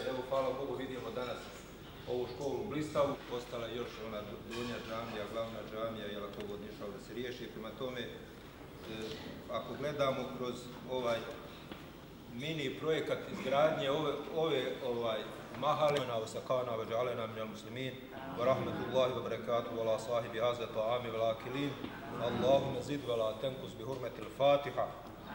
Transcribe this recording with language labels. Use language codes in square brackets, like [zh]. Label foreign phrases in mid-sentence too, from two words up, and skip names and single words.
[bs] Evo, hvala Bogu, vidimo danas ovu školu u Blistavu. Ostala je još ona donja džamija, glavna džamija, ako god išao da se riješi. Prema tome, ako gledamo kroz ovaj mini projekat izgradnje ove mahale, [ar] سقانا وجعلنا من المسلمين ورحمة الله وبركاته على صاحب هذا الطعام والآكلين. اللهم زد ولا تنقص بحرمة الفاتحة.